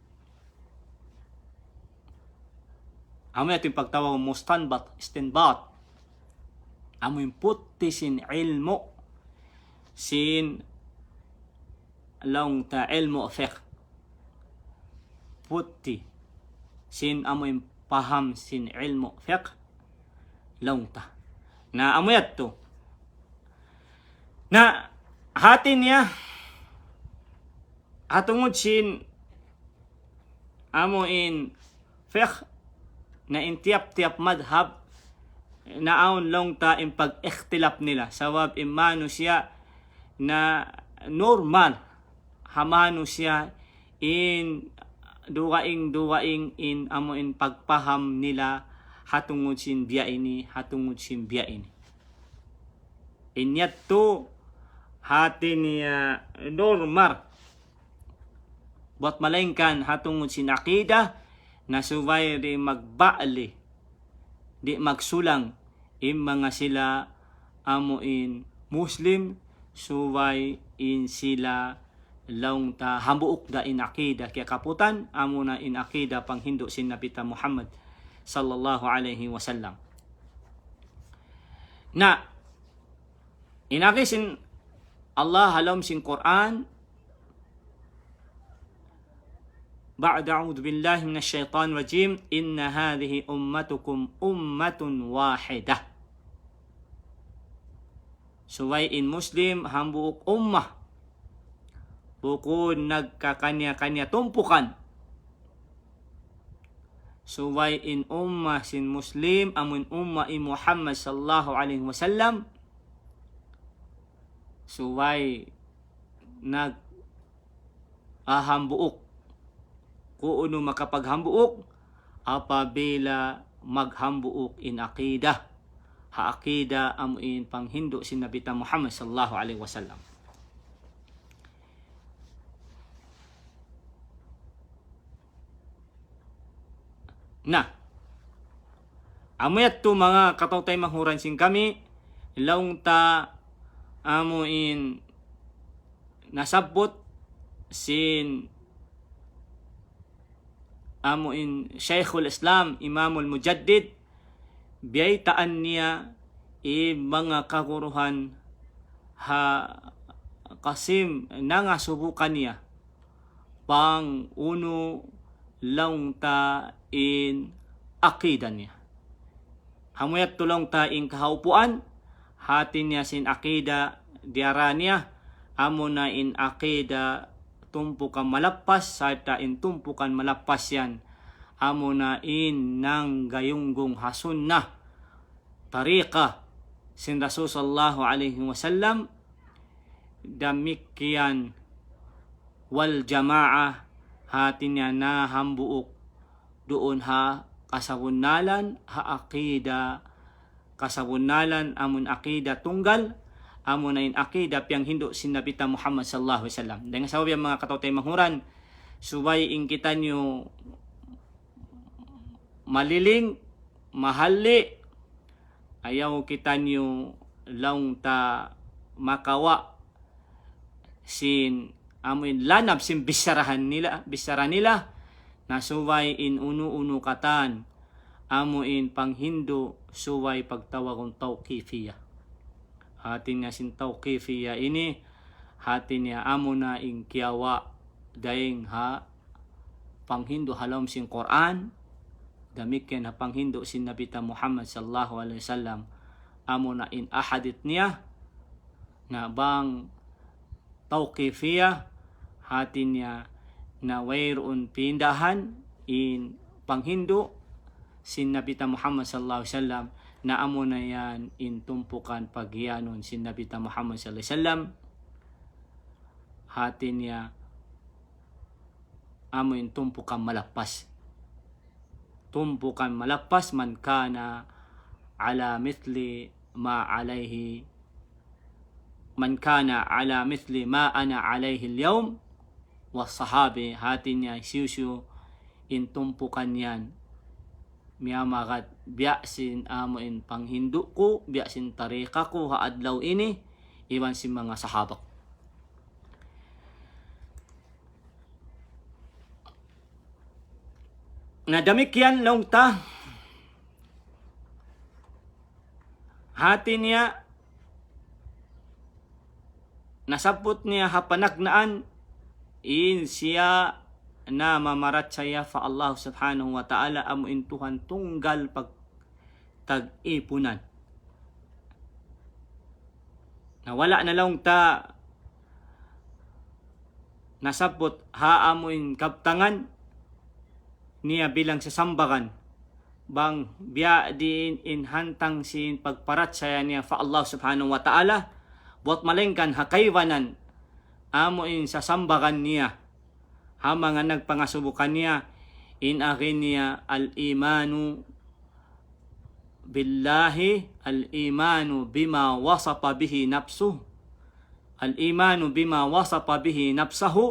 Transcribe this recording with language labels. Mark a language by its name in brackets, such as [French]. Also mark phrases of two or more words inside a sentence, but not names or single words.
[Tausug] Amo yatto yung pagtawag mustanbat istinbat amo yung putti sin ilmu sin long ta ilmu fiqh putti sin amo yung paham sin ilmu fiqh long ta na amo yatto na hatin niya atungod sin amo in fiqh na intiyap-tiyap madhab naon long ta in pag-ikhtilaf nila sawab imano siya na normal hamano siya in duwaing in amo in pagpaham nila hatungod sin biya ini inyatto hatin niya normal buat malengkan hatungod sin aqida na subay di magbaali di magsulang in mga sila amuin Muslim suway in sila laung ta hambuok da in akida kaya kaputan amo na in akida pang Hindu sin Napita Muhammad [Arabic] صلى الله عليه وسلم [Tausug] na inakisin Allah halam sin Quran [Arabic] بعد أعوذ بالله من الشيطان الرجيم إن هذه أمتكم أمة واحدة [Tausug] suway in Muslim hambuok ummah bukod nagkakanya-kanya tumpukan suway in ummah sin Muslim amun ummah in Muhammad [Arabic] صلى الله عليه وسلم [Tausug] suway nag ahambuok kuno makapaghambuok apabila maghambuok in aqida ha aqida amuin pang Hindu sin Nabita Muhammad [Arabic] صلى الله عليه وسلم [Tausug] na amayat to mga katawtay mahuran sing kami ilaong ta amuin nasabot sin amuin Shaykhul Islam Imamul Mujaddid biyay taan niya mga kaguruhan ha kasim nangasubukan niya pang uno lang ta in akida niya hamuyat tulong ta in kahaupuan hatin niya sin akida diara niya amo na in akida tumpukan malappas sarta in tumpukan malappas yan amo na in nang gayunggong hasun na tariqa sin Rasul [Arabic] صلى الله عليه وسلم [Tausug] damikian [Arabic] والجماعة [Tausug] hati niya na hambuok doon ha kasabunalan ha akida kasabunalan amun akida tunggal amun ain akida piyang hindo sin Nabita Muhammad [Arabic] صلى الله عليه وسلم. [Tausug] Dengan sabab yung mga katawtay mahuran subay ingkitan nyo maliling mahali ayaw kita nyo laung ta makawa sin amuin lanab sin bisara nila na suway in unu katan amuin panghindo suway pagtawag tawqifiyah. Hatin niya sin tawqifiyah ini hatin niya amo na ing kiyawa daing ha panghindo halom sin Quran damikian ha panghindo sin Nabita Muhammad [Arabic] صلى الله عليه وسلم [Tausug] amo na in ahadith niya na bang tawqifiyah hatin niya na wayroon pindahan in panghindo sin Nabita Muhammad [Arabic] صلى الله عليه وسلم [Tausug] na amo na yan in tumpukan paghiyanon sin Nabita Muhammad [Arabic] صلى الله عليه وسلم [Tausug] hatin niya amo in tumpukan malapas [Arabic] من كان على مثل ما عليه من كان على مثل ما أنا عليه اليوم والصحابي [Tausug] hatin niya siusyo in tumpukan yan miyamagat biyasin amo in panghindu ko biyasin tarika ko haadlaw ini iwan si mga sahabak. Nadamikyan long ta hati niya nasabot niya hapanagnaan in siya na mamarat saya fa Allah [Arabic] سبحانه وتعالى [Tausug] amo intuhan tunggal pag tag-ipunan nawala na lang ta nasabot ha amo in kaptangan niya bilang sasambagan bang biya din in hantang sin pagparat saya niya fa Allah [Arabic] سبحانه وتعالى [Tausug] buat malengkan hakaywanan amo in sasambagan niya ha mga nagpangasubukan niya in akin niya al-imanu [Arabic] بالله الإيمان بما وصف به نفسه الإيمان بما وصف به نفسه